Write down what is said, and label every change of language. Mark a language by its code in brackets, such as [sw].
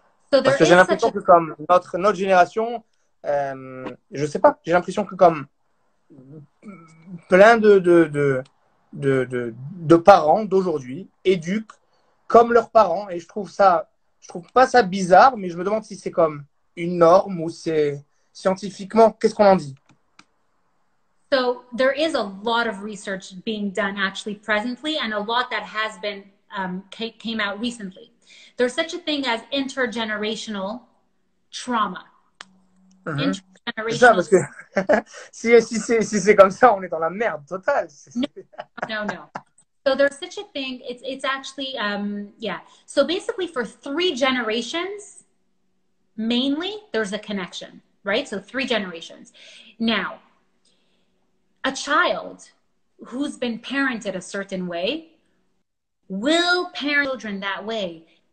[fr] Parce que j'ai l'impression que comme notre génération, je sais pas, j'ai l'impression que comme plein de parents d'aujourd'hui éduquent comme leurs parents, et je trouve pas ça bizarre, mais je me demande si c'est comme une norme ou c'est scientifiquement, qu'est-ce qu'on en dit? [en] So there is a lot of research being done actually presently, and a lot that has been came out recently. There's such a thing as intergenerational trauma. Mm-hmm. [fr] C'est ça, parce que si c'est comme ça, on est dans la merde totale. [en] No. So there's such a thing. It's actually yeah. So basically, for 3 generations, mainly there's a connection, right? So 3 generations. Now, a child who's been parented a certain way will parent children that way.